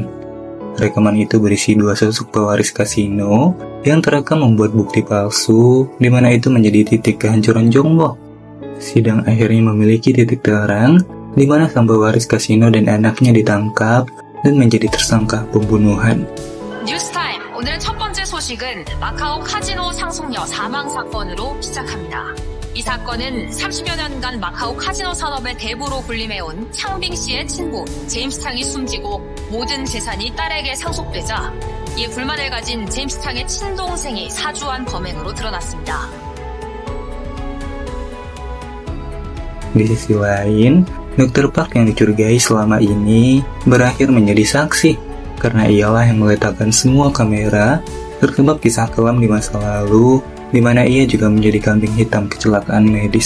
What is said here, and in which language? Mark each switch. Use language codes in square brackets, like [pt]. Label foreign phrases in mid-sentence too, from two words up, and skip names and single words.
[id] Rekaman itu berisi 2 sosok pewaris kasino yang terekam membuat bukti palsu, di mana itu menjadi titik kehancuran Jongwoo. Sidang akhirnya memiliki titik terang, di mana sang pewaris kasino dan anaknya ditangkap dan menjadi tersangka pembunuhan. [ko] 뉴스타임, 오늘의 첫 번째 소식은 마카오 카지노 상속녀 사망 사건으로 시작합니다. 이 사건은 30여 년간 마카오 카지노 산업의 대부로 군림해온 창빙 씨의 친부 제임스 탕이 숨지고 모든 재산이 딸에게 상속되자 이에 불만을 가진 제임스 탕의 친동생이 사주한 범행으로 드러났습니다. [id] Di sisi lain, Dr. Park yang dicurigai selama ini berakhir menjadi saksi karena ialah yang meletakkan semua kamera terkebab kisah kelam di masa lalu, di mana ia juga menjadi kambing hitam kecelakaan medis.